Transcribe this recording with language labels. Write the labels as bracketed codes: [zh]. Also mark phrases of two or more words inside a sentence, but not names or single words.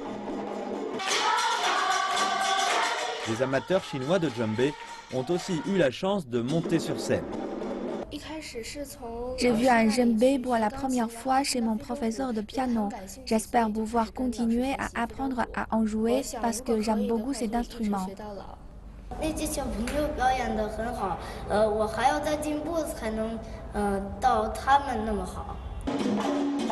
[fr] Les amateurs chinois de djembé ont aussi eu la chance de monter sur scène. J'ai vu un djembé pour la première fois chez mon professeur de piano. J'espère pouvoir continuer à apprendre à en jouer parce que j'aime beaucoup cet instrument. [zh] 那届小朋友表演得很好，我还要再进步才能到他们那么好。